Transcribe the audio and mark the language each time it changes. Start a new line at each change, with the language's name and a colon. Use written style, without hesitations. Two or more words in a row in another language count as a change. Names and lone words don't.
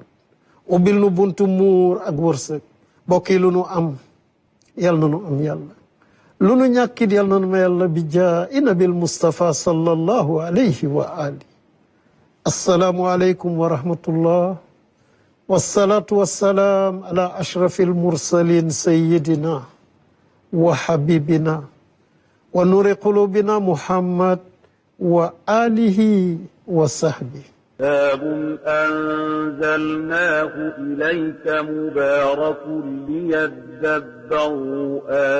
Wolof: ubbil nu buntu muur ak wërsëg mbokk yi lu nu am yal na nu am yàlla lu nu ñàkkit yal na nu ma yàlla bi
Arabic: جاه النبي المصطفى صلى الله عليه وآله السلام عليكم ورحمة الله والصلاة والسلام على أشرف المرسلين سيدنا وحبيبنا ونور قلوبنا محمد وآله وصحبه كتاب أنزلناه إليك مبارك ليدبروا آياته